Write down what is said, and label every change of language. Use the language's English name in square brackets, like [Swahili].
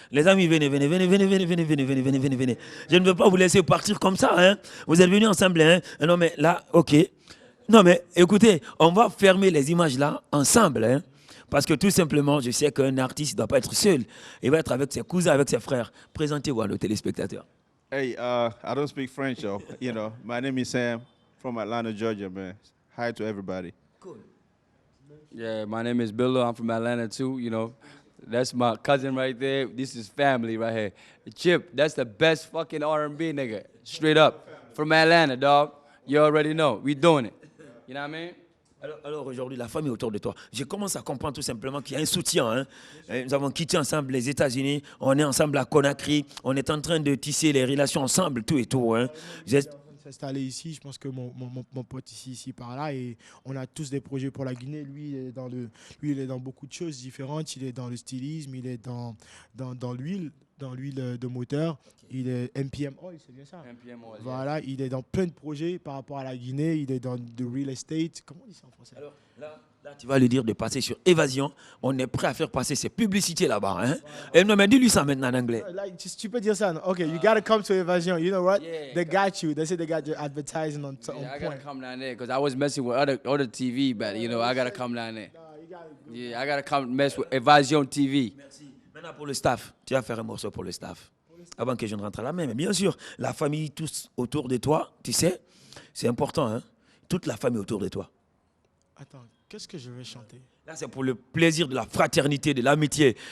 [French] Les amis, venez, venez, venez, venez, venez, venez, venez, venez, venez, venez, venez. Je ne veux pas vous laisser partir comme ça, hein. Vous êtes venus ensemble, hein. Non, mais là, ok. Non, mais écoutez, on va fermer les images là, ensemble, hein. Parce que tout simplement, je sais qu'un artiste ne doit pas être seul. Il va être avec ses cousins, avec ses frères. Présentez-vous à nos téléspectateurs. [English] Hey, I don't speak French, though. You know, my name is Sam from Atlanta, Georgia, man. Hi to everybody. Cool. Yeah, my name is Billo. I'm from Atlanta too. You know, that's my cousin right there. This is family right here. Chip, that's the best fucking R&B nigga. Straight up. From Atlanta, dog. You already know. We doing it. You know what I mean? [French] Alors aujourd'hui, la famille autour de toi, je commence à comprendre tout simplement qu'il y a un soutien. Hein. Nous avons quitté ensemble les États-Unis, on est ensemble à Conakry, on est en train de tisser les relations ensemble, tout et tout. Hein. S'installer ici, je pense que mon pote ici par là, et on a tous des projets pour la Guinée. Lui, il est dans beaucoup de choses différentes. Il est dans le stylisme, il est dans l'huile de moteur. Il est MPM Oil, c'est bien ça. MPM Oil, voilà, yeah. Il est dans plein de projets par rapport à la Guinée. Il est dans le real estate. Comment on dit ça en français? Alors là, tu vas lui dire de passer sur Évasion. On est prêt à faire passer ses publicités là-bas. Hein? Et non, mais dis-lui ça maintenant en anglais. Tu peux dire ça. [English] OK, you gotta come to Évasion. You know what? Yeah. They got you. They say they got your advertising on Yeah, I point. gotta come down there because I was messing with other TV, but you know I gotta come down there. Yeah, I gotta come mess with Evasion TV. [French] Merci. Maintenant pour le staff, tu vas faire un morceau pour le staff. Avant que je ne rentre à la main. Mais bien sûr, la famille, tous autour de toi, tu sais, c'est important. Hein? Toute la famille autour de toi. Attends, qu'est-ce que je vais chanter? Là, c'est pour le plaisir de la fraternité, de l'amitié.